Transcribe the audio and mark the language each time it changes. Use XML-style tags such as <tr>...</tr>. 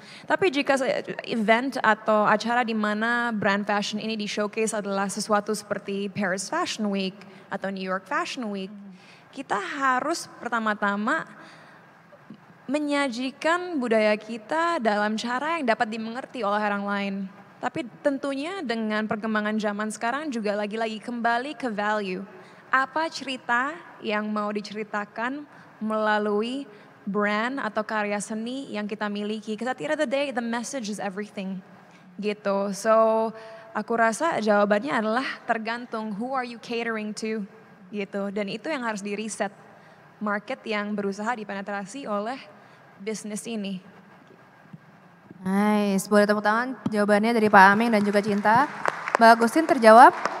<id>Tapi jika event atau acara di mana brand fashion ini di-showcase adalah sesuatu seperti Paris Fashion Week atau New York Fashion Week, kita harus pertama-tama menyajikan budaya kita dalam cara yang dapat dimengerti oleh orang lain. Tapi tentunya dengan perkembangan zaman sekarang juga lagi-lagi kembali ke value. Apa cerita yang mau diceritakan melalui brand atau karya seni yang kita miliki.</id> <en>Because at the end of the day, the message is everything.</en> <id>Gitu. So aku rasa jawabannya adalah tergantung</id> <en>who are you catering to.</en> <id>Gitu. Dan itu yang harus di-reset. Market yang berusaha dipenetrasi oleh bisnis ini. Nice, boleh tepuk tangan jawabannya dari Pak Aming dan juga Cinta. Mbak Agustin terjawab?</id>